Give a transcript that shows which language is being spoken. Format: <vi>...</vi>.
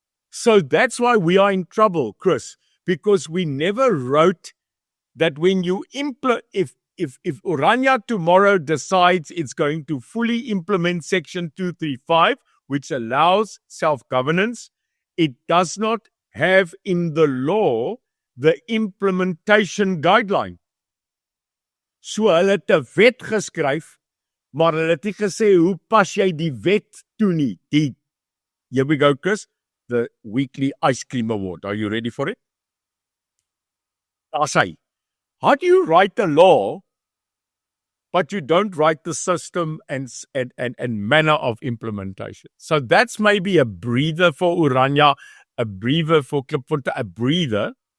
<en>So that's why we are in trouble, Chris, because we never wrote that when you if Orania tomorrow decides it's going to fully implement Section 235, which allows self-governance, it does not have in the law the implementation guideline.</en> <af>So hulle het 'n wet geskryf, maar hulle het nie gesê hoe pas jy die wet toe nie.</af> <en>Here we go, Chris, the weekly ice cream award. Are you ready for it? I'll say, how do you write the law, but you don't write the system and manner of implementation? So that's maybe a breather for Orania, a breather for Klippunte, a breather.</en>